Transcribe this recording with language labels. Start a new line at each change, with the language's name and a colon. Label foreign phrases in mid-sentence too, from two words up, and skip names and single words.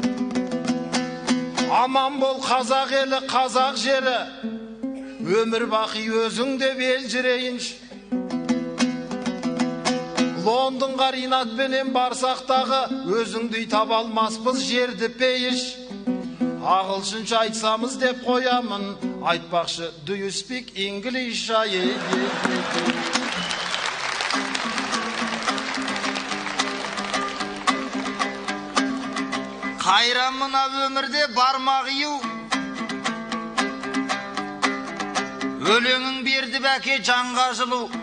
Kazakh: Аман бол қазақ елі, қазақ жері, өмір бақи өзің деп елжірейінші. Лондонға Ринатпенен барсақтағы, өзіңдей таба алмаспыз жерді пейіш. Ағылшынша айтсамыз деп қоямын, айтпақшы,
English: do you speak English?
Kazakh: Қайрамына өмірде бармақ иу, өлеңің берді бәке жанға жылу.